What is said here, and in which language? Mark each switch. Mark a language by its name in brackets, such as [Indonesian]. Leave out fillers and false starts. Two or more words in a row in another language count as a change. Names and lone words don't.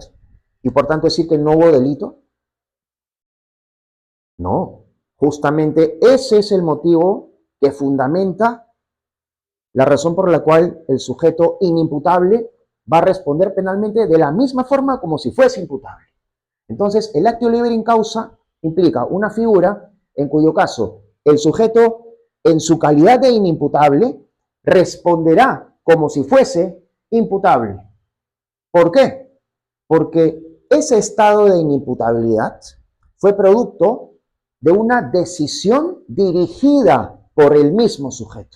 [Spanish] Y por tanto decir que no hubo delito. No, justamente ese es el motivo que fundamenta la razón por la cual el sujeto inimputable va a responder penalmente de la misma forma como si fuese imputable. Entonces, el [Latin] actio liber in causa [Spanish] implica una figura en cuyo caso el sujeto, en su calidad de inimputable, responderá como si fuese imputable. ¿Por qué? Porque ese estado de inimputabilidad fue producto de una decisión dirigida por el mismo sujeto.